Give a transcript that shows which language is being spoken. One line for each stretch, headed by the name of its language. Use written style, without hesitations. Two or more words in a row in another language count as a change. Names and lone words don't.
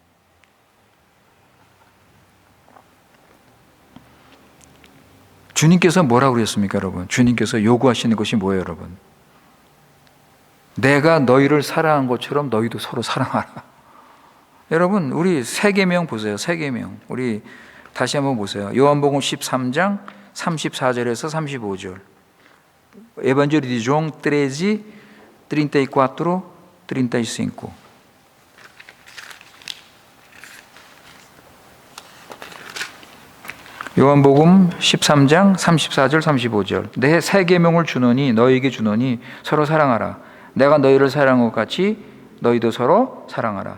Korean: 주님께서 뭐라고 그랬습니까, 여러분? 주님께서 요구하시는 것이 뭐예요, 여러분? 내가 너희를 사랑한 것처럼 너희도 서로 사랑하라. 여러분, 우리 세계명 보세요. 세계명. 우리 다시 한번 보세요. 요한복음 13장 34절에서 35절.
Portuguese: Evangelho de João 13, 34, 35.
Korean: 요한복음 13장 34절 35절. 내 새 계명을 주노니 너희에게 주노니 서로 사랑하라. 내가 너희를 사랑한 것 같이 너희도 서로 사랑하라.